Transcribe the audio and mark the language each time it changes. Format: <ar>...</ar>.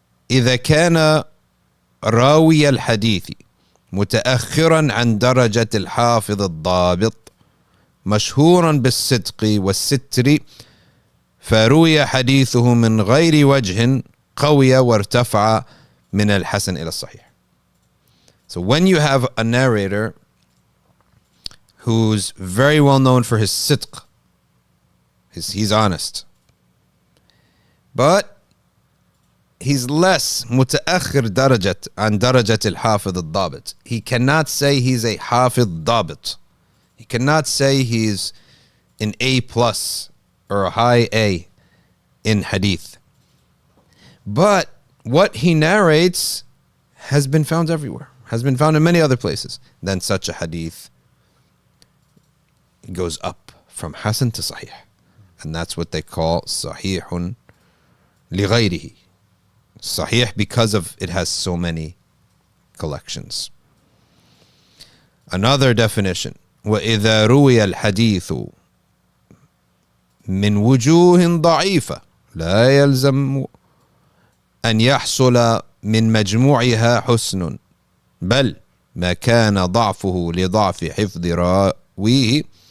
<ar>إذا كان راوي الحديث متأخرا عن درجة الحافظ الضابط مشهورا بالصدق والستر فروي حديثه من غير وجه قوي وارتفع من الحسن إلى الصحيح.</ar> <en>So when you have a narrator who's very well known for his sidq, he's honest, but he's less</en> <ar>متأخر درجة عن درجة الحافظ الضابط.</ar> <en>He cannot say he's a حافظ ضابط. He cannot say he's an A plus or a high A in hadith. But what he narrates has been found everywhere, has been found in many other places. Then such a hadith goes up from Hasan to Sahih. And that's what they call Sahihun لغيره. Sahih because of it has so many collections. Another definition.</en> <ar>وإذا روي الحديث من وجوه ضعيفة لا يلزم أن يحصل من مجموعها حسن بل ما كان ضعفه لضعف حفظ راويه</ar>